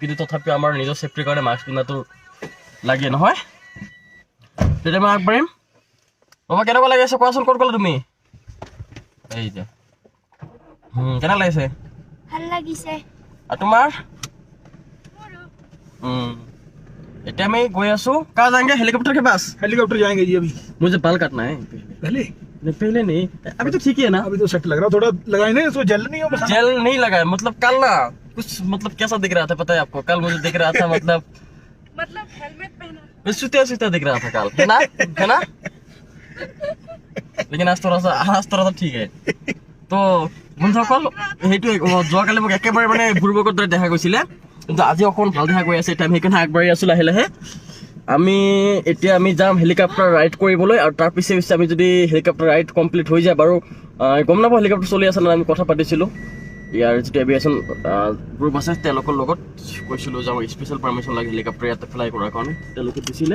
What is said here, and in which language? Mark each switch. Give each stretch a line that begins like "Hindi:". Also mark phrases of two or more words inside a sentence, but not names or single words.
Assamese: কিন্তু তথাপিও আমাৰ নিজৰ চেফটিৰ কাৰণে মাস্ক পিন্ধাটো লাগে নহয়? তেতিয়া মই আগবাঢ়িম। বাবা কেনেকুৱা লাগি আছে কোৱাচোন, ক'ত গ'লা তুমি? এই যে কেনে লাগিছে? ভাল লাগিছে। আৰু তোমাৰ? এতিয়া আমি গৈ আছোঁ।
Hindi: कहाँ जाएंगे, हेलीकॉप्टर के पास? हेलीकॉप्टर जाएंगे जी अभी। मुझे बाल काटना है पहले पहले नहीं, अभी तो ठीक ही है ना? अभी तो सेट लग रहा, थोड़ा लगाए नहीं इसको जेल नहीं हो बस। जेल नहीं लगा है, मतलब कल ना कुछ मतलब कैसा दिख रहा था पता है आपको? कल मुझे दिख रहा था मतलब हेलमेट पहना। सुतिया सुतिया दिख रहा था कल, है ना? है ना? लेकिन आज थोड़ा सा ठीक है।
Assamese: তো বন্ধুসকল সেইটোৱে যোৱাকালি মোক একেবাৰে মানে বুৰ্বকৰ দৰে দেখা গৈছিলে, কিন্তু আজি অকণ ভাল দেখা গৈ আছে। এতিয়া আমি সেইকাৰণে আগবাঢ়ি আছোঁ লাহে লাহে। এতিয়া আমি যাম
English: helicopter ride
Assamese: কৰিবলৈ, আৰু তাৰ পিছে পিছে আমি যদি
English: helicopter ride complete
Assamese: হৈ যায় বাৰু, গম নাপাওঁ হেলিকপ্টাৰ চলি আছে নে, আমি কথা পাতিছিলোঁ ইয়াৰ যিটো
English: aviation group
Assamese: আছে তেওঁলোকৰ লগত, কৈছিলোঁ যে আমাৰ
English: special permission
Assamese: লাগে হেলিকপ্টাৰ ইয়াতে ফ্লাই কৰাৰ কাৰণে, তেওঁলোকে দিছিলে।